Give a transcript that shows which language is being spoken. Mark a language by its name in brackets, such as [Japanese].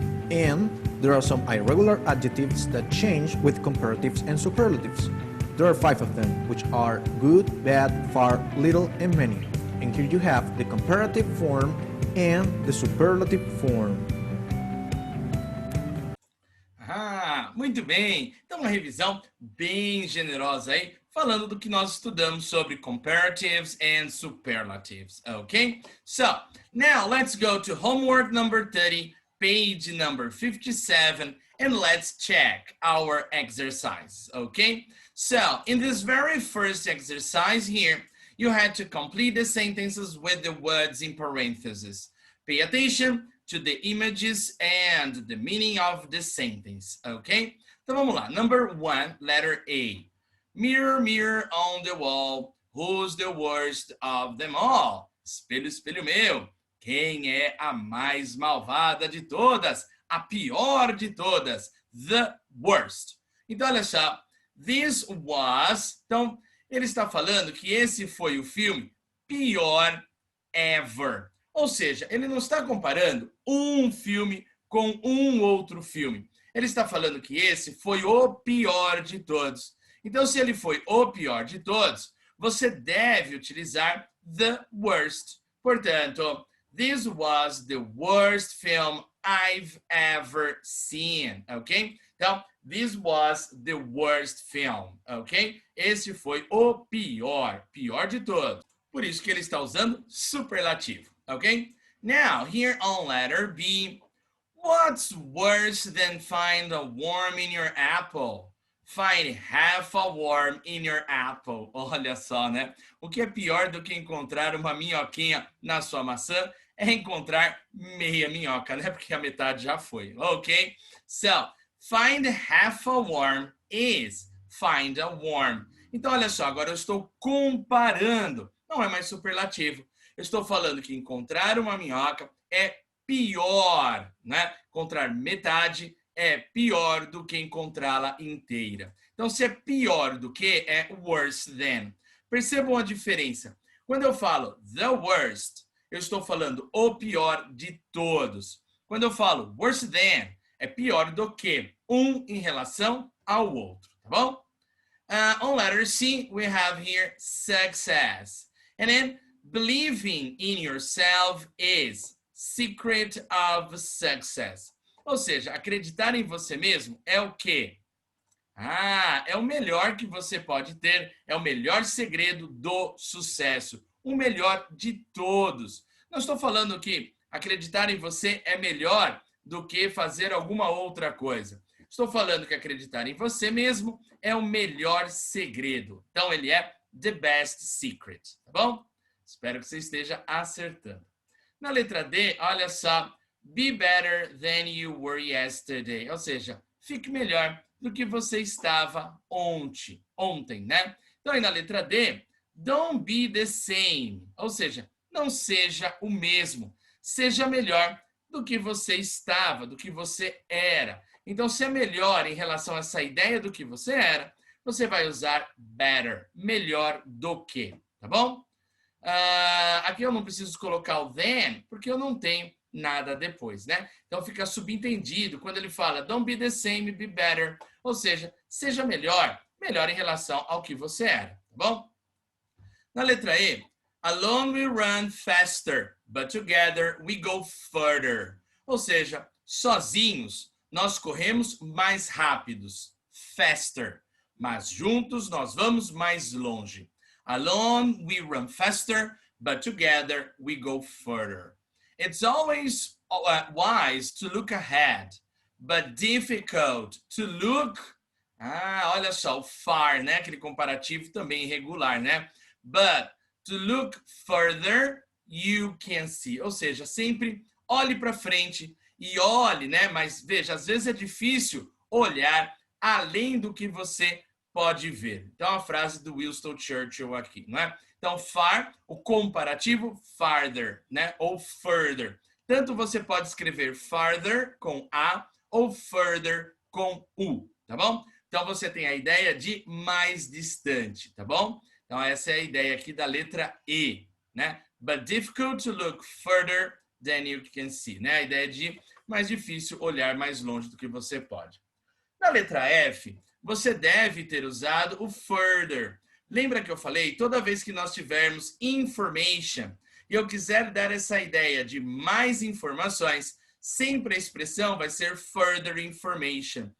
[English] And there are some irregular adjectives that change with comparatives and superlatives. There are 5 of them, which are good, bad, far, little, and many. And here you have the comparative form and the superlative form. [Portuguese] Muito bem. Então, uma revisão bem generosa aí, falando do que nós estudamos sobre [English] comparatives and superlatives, [Portuguese] okay? [English] So, now let's go to homework number 30, page number 57, and let's check our exercise, okay? So, in this very first exercise here, you had to complete the sentences with the words in parentheses. Pay attention to the images and the meaning of the sentence, ok? [Portuguese] Então vamos lá. [English] Number 1, letter A. Mirror, mirror on the wall, who's the worst of them all? [Portuguese] Espelho, espelho meu, quem é a mais malvada de todas? A pior de todas. [English] The worst. [Portuguese] Então, olha só. [English] This was... [Portuguese] Então, ele está falando que esse foi o filme pior ever. Ou seja, ele não está comparando um filme com um outro filme. Ele está falando que esse foi o pior de todos. Então, se ele foi o pior de todos, você deve utilizar [English] the worst. [Portuguese] Portanto, [English] this was the worst film I've ever seen, ok? [Portuguese] Então, [English] this was the worst film, ok? [Portuguese] Esse foi o pior de todos. Por isso que ele está usando superlativo, ok? [English] Now, here on letter B, what's worse than find a worm in your apple? Find half a worm in your apple. [Portuguese] Olha só, né? O que é pior do que encontrar uma minhoquinha na sua maçã é encontrar meia minhoca, né? Porque a metade já foi, ok? [English] So, find half a worm is find a worm. [Portuguese] Então, olha só, agora eu estou comparando. Não é mais superlativo. Eu estou falando que encontrar uma minhoca é pior, né? Encontrar metade é pior do que encontrá-la inteira. Então, se é pior do que, é [English] worse than. [Portuguese] Percebam a diferença. Quando eu falo [English] the worst, [Portuguese] eu estou falando o pior de todos. Quando eu falo [English] worse than, [Portuguese] é pior do que, um em relação ao outro, tá bom? [English] On letter C, we have here success. And then, believing in yourself is secret of success. [Portuguese] Ou seja, acreditar em você mesmo é o quê? É o melhor que você pode ter, é o melhor segredo do sucesso, o melhor de todos. Não estou falando que acreditar em você é melhor do que fazer alguma outra coisa. Estou falando que acreditar em você mesmo é o melhor segredo. Então, ele é [English] the best secret, [Portuguese] tá bom? Espero que você esteja acertando. Na letra D, olha só. [English] Be better than you were yesterday. [Portuguese] Ou seja, fique melhor do que você estava ontem, né? Então, aí na letra D, [English] don't be the same. [Portuguese] Ou seja, não seja o mesmo. Seja melhor do que você estava, do que você era. Então, se é melhor em relação a essa ideia do que você era, você vai usar better, melhor do que, tá bom? Aqui eu não preciso colocar o than, porque eu não tenho nada depois, né? Então fica subentendido quando ele fala [English] don't be the same, be better. [Portuguese] Ou seja, seja melhor em relação ao que você era, tá bom? Na letra E, [English] alone we run faster, but together we go further. [Portuguese] Ou seja, sozinhos nós corremos mais rápidos, faster, mas juntos nós vamos mais longe. [English] Alone we run faster, but together we go further. It's always wise to look ahead, but difficult to look... [Portuguese] olha só, o far, né? Aquele comparativo também irregular, né? [English] But to look further, you can see. [Portuguese] Ou seja, sempre olhe para frente e olhe, né? Mas veja, às vezes é difícil olhar além do que você pode ver. Então, a frase do Winston Churchill aqui, não é? Então, far, o comparativo, farther, né? Ou further. Tanto você pode escrever farther com A ou further com U, tá bom? Então, você tem a ideia de mais distante, tá bom? Então, essa é a ideia aqui da letra E, né? [English] But difficult to look further than you can see, né? [Portuguese] A ideia de mais difícil olhar mais longe do que você pode. Na letra F, você deve ter usado o further. Lembra que eu falei? Toda vez que nós tivermos information e eu quiser dar essa ideia de mais informações, sempre a expressão vai ser [English] further information.